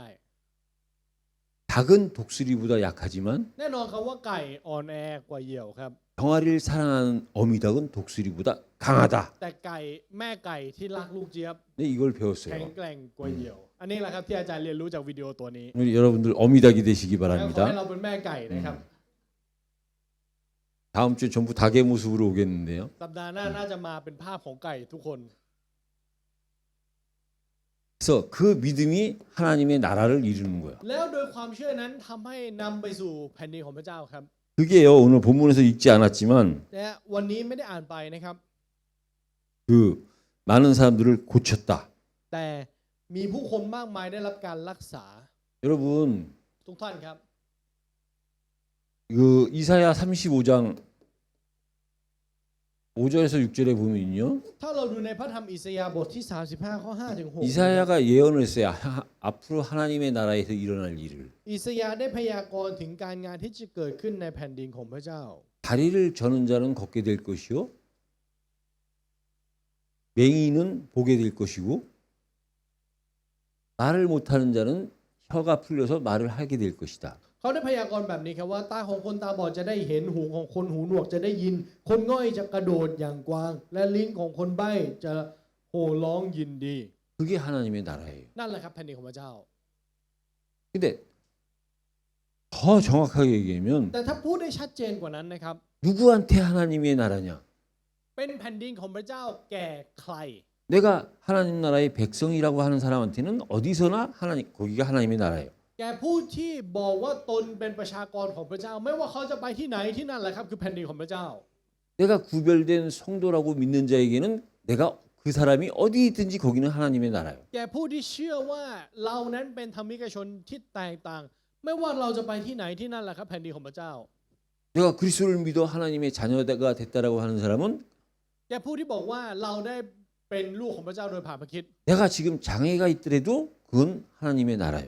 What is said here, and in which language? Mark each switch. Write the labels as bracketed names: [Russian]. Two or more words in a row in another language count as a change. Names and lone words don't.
[Korean] 닭은 독수리보다 약하지만 [Thai] แน่นอนครับว่าไก่อ่อนแอกว่าเหยี่ยวครับ [Korean] 병아리를 사랑하는 어미닭은 독수리보다 강하다. [Thai] แต่ไก่แม่ไก่ที่รักลูกเจี๊ยบ [Korean] 네, 이걸 [Thai] แข็ง [Korean] 배웠어요. [Thai] แกร่งกว่าเหยี่ยว อันนี้แหละครับที่อาจารย์เรียนรู้จากวิดีโอตัวนี้ [Korean] 우리 여러분들 어미닭이 되시기 [Thai] แล้วขอให้ [Korean] 바랍니다. [Thai] เราเป็นแม่ไก่นะครับ [Korean] 다음 주에 전부 닭의 모습으로 오겠는데요. [Thai] สัปดาห์หน้าน่าจะมาเป็นภาพของไก่ทุกคน [Korean] 그래서 그 믿음이 하나님의 나라를 이루는 거예요. [Thai] แล้วโดยความเชื่อนั้นทำให้นำไปสู่แผ่นดินของพระเจ้าครับ [Korean] 그게요. 오늘 본문에서 읽지 않았지만 [Thai] และวันนี้ไม่ได้อ่านไปนะครับ [Korean] 그 많은 사람들을 고쳤다. [Thai] แต่มีผู้คนมากมายได้รับการรักษา [Korean] 여러분 [Thai] ทุกท่านครับ [Korean] 그 이사야 35장 5절에서 6절에 보면요. [Thai] ถ้าเราดูในพระธรรมอิสยาห์บทที่35ข้อ5ถึง6 [Korean] 이사야가 예언을 했어요. 앞으로 하나님의 나라에서 일어날 일을. [Thai] อิสยาห์ได้พยากรณ์ถึงการงานที่จะเกิดขึ้นในแผ่นดินของพระเจ้า [Korean] 다리를 저는 자는 걷게 될 것이요. 맹인은 보게 될 것이고 말을 못하는 자는 혀가 풀려서 말을 하게 될 것이다. [Thai] เขาได้พยากรณ์แบบนี้ครับว่าตาของคนตาบอดจะได้เห็นหูของคนหูหนวกจะได้ยิน คนง่อยจะกระโดดอย่างกวาง และลิ้นของคนใบ้จะโห่ร้องยินดี [Korean] 그게 하나님의 나라예요. [Thai] นั่นแหละครับแผ่นดินของพระเจ้า [Korean] 근데 더 정확하게 얘기하면 [Thai] แต่ถ้าพูดได้ชัดเจนกว่านั้นนะครับ [Korean] 누구한테 하나님의 나라냐? [Thai] เป็นแผ่นดินของพระเจ้าแก่ใคร [Korean] 내가 하나님 나라의 백성이라고 하는 사람한테는 어디서나 하나님 거기가 하나님의 나라예요. [Thai] แก่ผู้ที่บอกว่าตนเป็นประชากรของพระเจ้า ไม่ว่าเขาจะไปที่ไหนที่นั่นแหละครับคือแผ่นดินของพระเจ้า [Korean] 내가 구별된 성도라고 믿는 자에게는 내가 그 사람이 어디 있든지 거기는 하나님의 나라예요. [Thai] แก่ผู้ที่เชื่อว่าเรานั้นเป็นธรรมิกชนที่แตกต่าง ไม่ว่าเราจะไปที่ไหนที่นั่นแหละครับแผ่นดินของพระเจ้า [Korean] 내가 그리스도를 믿어 하나님의 자녀가 됐다라고 하는 사람은 [Thai] แก่ผู้ที่บอกว่าเราได้เป็นลูกของพระเจ้าโดยผ่านพระคริสต์ [Korean] 내가 지금 장애가 있더라도 그건 하나님의 나라예요.